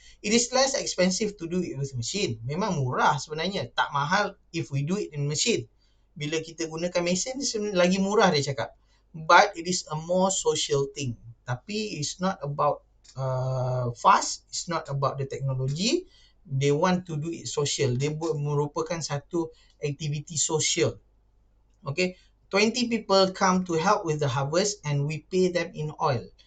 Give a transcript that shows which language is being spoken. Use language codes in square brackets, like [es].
[en] It is less expensive to do it with machine. [ms] Memang murah sebenarnya, tak mahal [en] if we do it in machine. [ms] Bila kita gunakan mesin sebenarnya lagi murah dia cakap. [en] But it is a more social thing. [ms] Tapi [en] it's not about fast, it's not about the technology. They want to do it social. [ms] Dia merupakan satu aktiviti sosial. [en] Okay, 20 people come to help with the harvest and we pay them in oil.